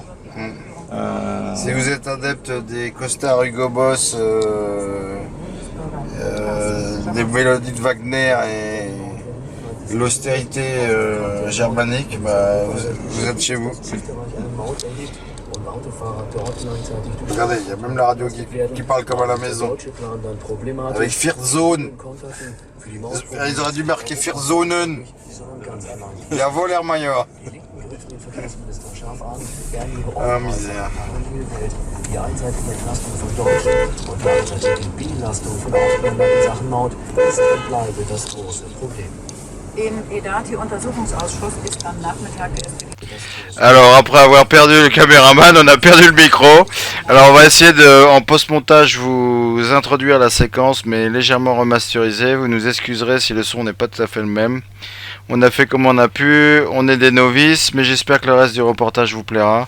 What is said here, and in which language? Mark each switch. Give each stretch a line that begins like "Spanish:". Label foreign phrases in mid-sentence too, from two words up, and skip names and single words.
French: Si vous êtes adepte des costards Hugo Boss, des mélodies de Wagner et l'austérité germanique, bah, vous êtes chez vous. Regardez, il y a même la radio qui parle comme à la maison. Avec Vierzone. Ils auraient dû marquer Vierzonen.
German: Jawohl, Herr Major. spricht den Verkehrsminister scharf an, werden ihre misère. Parallelwelt, die einseitige Entlastung von Deutschen und die einseitige Belastung von Ausländern in Sachen Maut ist und bleibe das große Problem. Im EDATI-Untersuchungsausschuss ist am Nachmittag
French: Alors après avoir perdu le caméraman, on a perdu le micro. Alors on va essayer de, en post-montage, vous introduire la séquence, mais légèrement remasterisée. Vous nous excuserez si le son n'est pas tout à fait le même. On a fait comme on a pu, on est des novices, mais j'espère que le reste du reportage vous plaira.